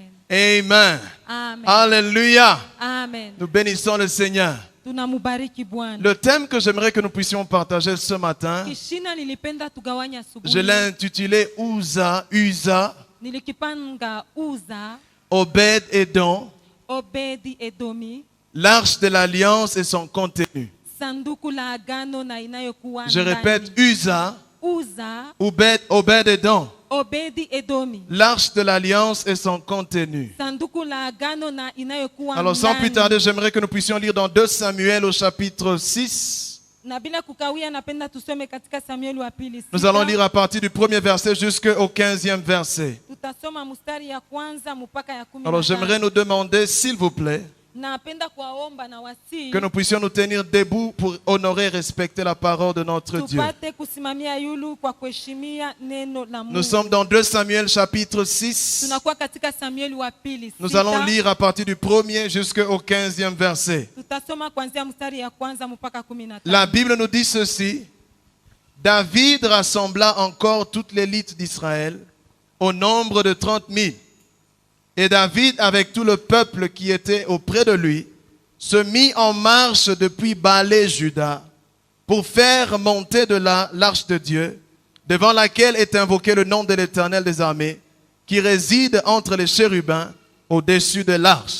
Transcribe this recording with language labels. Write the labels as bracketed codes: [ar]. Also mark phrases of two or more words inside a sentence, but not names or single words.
[fr] Amen. Amen. Alléluia. Amen. Nous bénissons le Seigneur. [sw] Tunamubariki Bwana. [fr] Le thème que j'aimerais que nous puissions partager ce matin, [sw] Kishina nilipenda tugawanya asubuhi. [fr] je l'ai intitulé Uza, [sw] Nilikipanga Uza, [fr] Obed Edom, [sw] Obedi Edomi, [fr] l'arche de l'alliance et son contenu. [sw] sanduku la agano na inayokuwa [fr] Je [sw] ndani. [fr] répète, Uza, [sw] Uza, [fr] Obed Edom, [sw] Obedi Edomi, [fr] l'arche de l'alliance et son contenu. [sw] sanduku la agano na inayokuwa [fr] Alors sans plus [sw] ndani. [fr] tarder, j'aimerais que nous puissions lire dans 2 Samuel au chapitre 6. [sw] Na bila kukawia napenda tusome katika Samueli wa pili. [fr] Nous allons lire à partir du premier verset jusqu'au 15e verset. [sw] Tutasoma mstari ya kwanza mpaka ya 15. [fr] Alors j'aimerais nous demander, s'il vous plaît, [sw] Napenda kuwaomba na wasi [fr] que nous puissions nous tenir debout pour honorer et respecter la parole de notre Dieu. [sw] tupate kusimamia yulu kwa kuheshimia neno la Mungu. [fr] Nous sommes dans 2 Samuel chapitre 6. [sw] Tunakuwa katika Samueli wa pili. [fr] Nous [sw] sita. [fr] allons lire à partir du premier jusqu'au 15e verset. [sw] Tutasoma kuanzia mstari ya kwanza mpaka 15. [fr] La Bible nous dit ceci. David rassembla encore toute l'élite d'Israël au nombre de 30 000. Et David, avec tout le peuple qui était auprès de lui, se mit en marche depuis Balé, Juda, pour faire monter de là l'arche de Dieu, devant laquelle est invoqué le nom de l'Éternel des armées, qui réside entre les chérubins au-dessus de l'arche.